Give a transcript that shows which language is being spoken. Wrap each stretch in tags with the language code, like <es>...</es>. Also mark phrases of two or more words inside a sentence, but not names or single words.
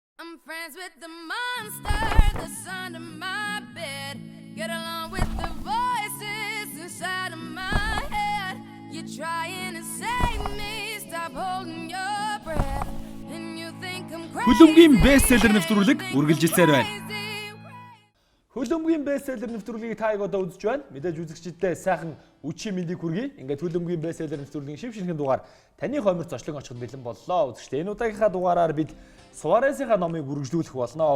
<en>I'm friends with the monster that's under my bed. Get along with the voices inside of my head. You're trying to save me, stop holding your breath. And you think I'm crazy.</en> <mn>Хөлбөмбөгийн бестселлер нэвтрүүлэг үргэлжилсээр байна. Хөлбөмбөгийн бестселлер нэвтрүүлгийг та одоо үзэж байна. Мэдээж үзэгчдээ сайхан үчи мэндийг хүргэе. Ингээд хөлбөмбөгийн бестселлер нэвтрүүлгийн шив шинхэн дугаар таны хомир зочлон очиход бэлэн боллоо. Үзэгчдээ энэ удаагийнхаа дугаараар бид Суарезийнхаа номыг үргэлжлүүлэх болно.</mn>